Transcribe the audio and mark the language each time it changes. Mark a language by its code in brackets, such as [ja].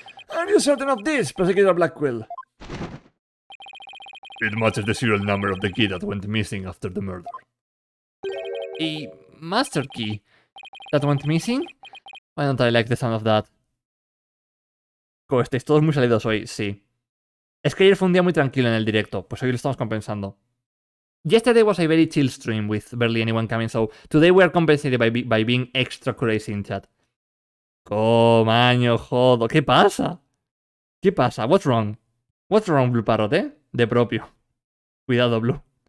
[en] Are you certain of this, Prosecutor Blackquill? It matches the serial number of the key that went missing after the murder. A master key that went missing? Why don't I like the sound of that? [es] Estáis todos muy salidos hoy, sí. Es que ayer fue un día muy tranquilo en el directo, pues hoy lo estamos compensando. [en] Yesterday was a very chill stream with barely anyone coming, so today we are compensated by being extra crazy in chat. [es] Comaño, jodo, ¿qué pasa? ¿Qué pasa? [en] What's wrong? What's wrong, [es] Blue Parrot, De propio. Cuidado, Blue.